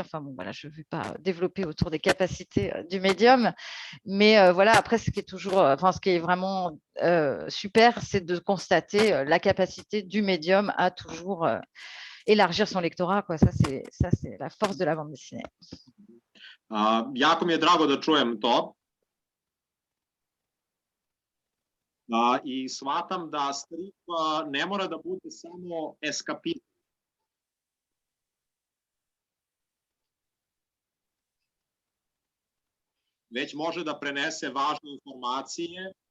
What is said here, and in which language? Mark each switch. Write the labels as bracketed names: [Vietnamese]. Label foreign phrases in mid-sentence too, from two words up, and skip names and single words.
[French] Enfin bon, voilà, je ne vais pas développer autour des capacités du médium, mais voilà, après, ce qui est vraiment super, c'est de constater la capacité du médium à toujours élargir son lectorat, quoi. Ça, c'est la force de la bande dessinée. [Serbian] Jako mi je drago da čujem to. I shvatam da strip ne mora da bude samo eskapizam. Već može da prenese važne informacije.